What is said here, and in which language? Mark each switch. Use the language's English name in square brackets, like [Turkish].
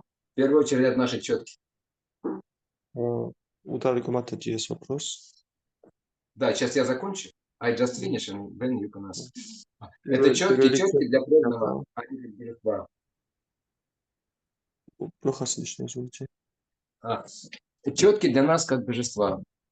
[Russian] В первую очередь от нашей четки. Ударик матаджи есть вопрос? Да, сейчас я закончу. [English] I just finish and then you can ask. [Russian] Это четки для преданного, они как божества. Плохо слышно, извините. Четки для нас как божества.